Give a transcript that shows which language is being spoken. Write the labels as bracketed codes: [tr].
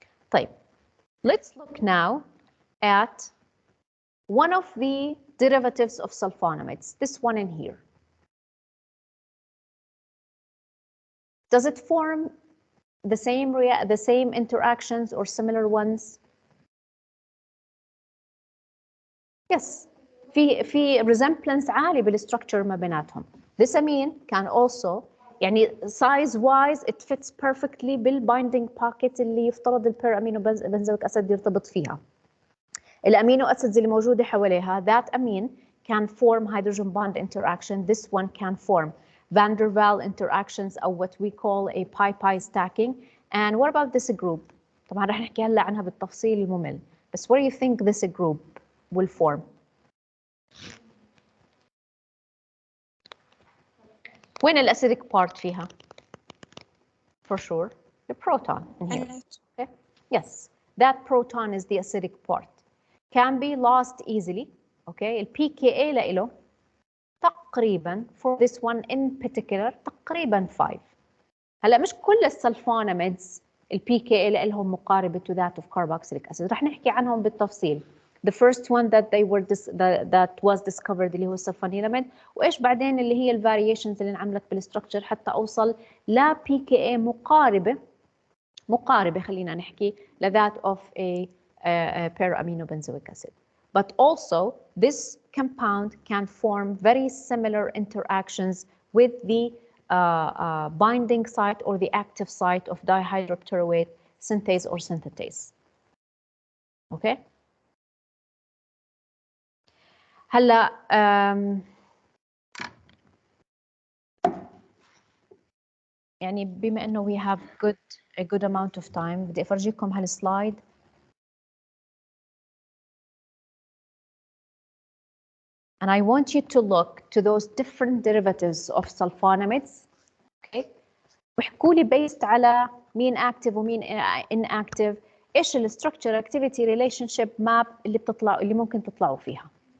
[en] طيب, let's look now at one of the derivatives of sulfonamides, this one in here. Does it form the same interactions or similar ones? [ar] Yes, في resemblance عالي بالstructure ما بيناتهم. [en] This amine can also يعني size wise it fits perfectly بالbinding pocket [ar] اللي يفترض البير امينو بنزويك اسيد يرتبط فيها. الامينو acids اللي موجوده حواليها [en] that amine can form hydrogen bond interaction. This one can form van der Waals interactions or what we call a pi-pi stacking. And what about this group? [ar] طبعا رح نحكي هلا عنها بالتفصيل الممل. [en] بس what do you think this group will form? [ar] وين الأسيدك part فيها? [en] For sure, the proton in here. Okay? Yes, that proton is the acidic part. Can be lost easily. Okay, ال pKa [ar] لإله تقريبا [en] for this one in particular تقريبا 5. [ar] هلا مش كل السلفوناميدز ال pKa لهم مقاربة [en] to that of carboxylic acid. [ar] رح نحكي عنهم بالتفصيل. [en] The first one that that was discovered [ar] اللي هو السلفونيلاميد وايش بعدين اللي هي الفاريشنز اللي انعملت بالستركتشر حتى اوصل ل pKa مقاربة خلينا نحكي ل [en] that of a para-aminobenzoic acid. But also this compound can form very similar interactions with the binding site or the active site of dihydropteroate synthase or synthetase. Okay? [ar] هلا يعني بما انه [en] we have a good amount of time [ar] بدي افرجيكم هالسلايد. [en] And I want you to look to those different derivatives of sulfonamides. Okay? [ar] واحكوا لي based على مين active ومين inactive ايش ال [en] structure activity relationship map [ar] اللي ممكن تطلعوا فيها.